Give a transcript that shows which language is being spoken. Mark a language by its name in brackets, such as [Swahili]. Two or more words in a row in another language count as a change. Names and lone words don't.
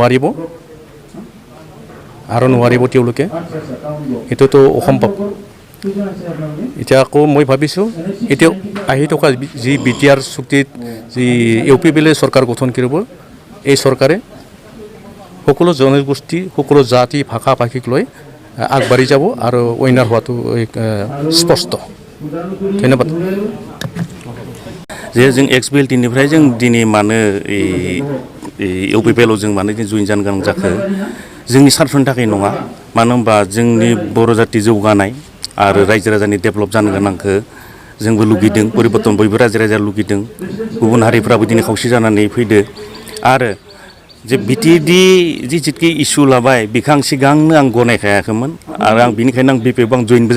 [Assamese] নোৱাৰিব তেওঁলোকে এইটোতো অসম্ভৱ এতিয়া আকৌ মই ভাবিছোঁ এতিয়া আহি থকা যি বিটিআৰ চুক্তিত যি ইউপিপিএলে চৰকাৰ গঠন কৰিব এই চৰকাৰে সকলো জনগোষ্ঠী সকলো জাতি ভাষা ভাষীক লৈ আগবাঢ়ি যাব আৰু উইনাৰ হোৱাটো স্পষ্ট ধন্যবাদ [Bodo] जे जों एक्स BLTनिफ्राय जों दिनै मानो इउपिपिएलआव जों मानो जइन जानो गोनां जाखो जोंनि सार्थनि थाखाय नङा मानो होनबा जोंनि बर' जाति जौगानाय आरो रायजो राजानि डेभेलप जानो गोनांखौ जोंबो लुगैदों परिबर्तन बयबो रायजो राजा लुगैदों गुबुन हारिफ्राबो दिनै खौसे जानानै फैदो आरो जे बिटिएडि जितकि इसु लाबाय बेखौ आं सिगांनो आं गनायखायाखैमोन आरो आं बेनिखायनो आं BPF आं जइनबो